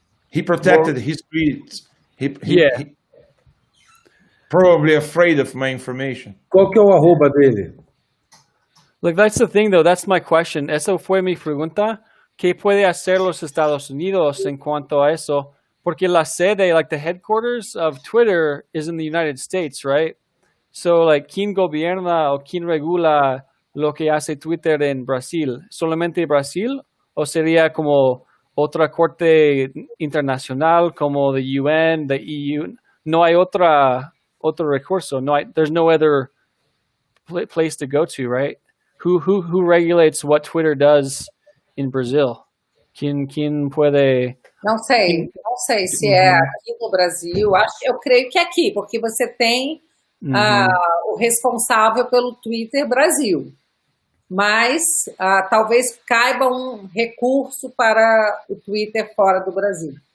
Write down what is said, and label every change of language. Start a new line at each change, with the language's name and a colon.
English: He protected his tweets. Yeah. He probably afraid of my information.
Portuguese: Qual que é o arroba dele?
English: like that's the thing though, that's my question.
Spanish: Eso fue mi pregunta. ¿Qué puede hacer los Estados Unidos en cuanto a eso? Porque la sede,
English: like the headquarters of Twitter is in the United States, right? So like,
Spanish: ¿quién gobierna o quién regula lo que hace Twitter en Brasil? ¿Solamente Brasil? ¿O sería como otra corte internacional como the UN, the EU? No hay otro recurso. No hay,
English: there's no other place to go to, right? Who regulates what Twitter does in Brazil?
Spanish: ¿Quién puede?
Portuguese: Não sei se é aqui no Brasil. Eu creio que é aqui, porque você tem o responsável pelo Twitter Brasil. Mas talvez caiba um recurso para o Twitter fora do Brasil.